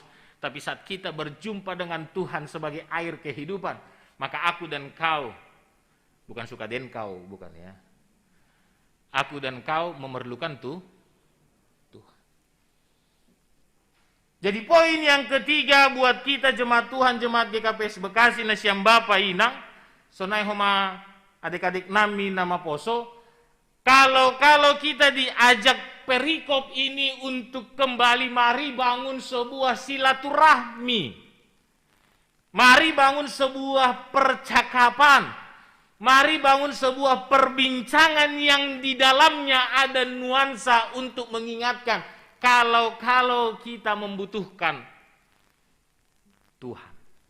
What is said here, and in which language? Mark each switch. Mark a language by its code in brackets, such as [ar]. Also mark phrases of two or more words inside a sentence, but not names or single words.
[id] Tapi saat kita berjumpa dengan Tuhan sebagai air kehidupan, maka aku dan kau, bukan suka den kau, bukan ya. Aku dan kau memerlukan Tuhan. Jadi poin yang ketiga buat kita jemaat Tuhan, jemaat GKPS Bekasi [bts] Nasiam Bapa Inang, sonai homa adik-adik nami nama poso, [id] kalau kita diajak perikop ini untuk kembali, mari bangun sebuah silaturahmi. Mari bangun sebuah percakapan. Mari bangun sebuah perbincangan yang di dalamnya ada nuansa untuk mengingatkan kalau kita membutuhkan Tuhan.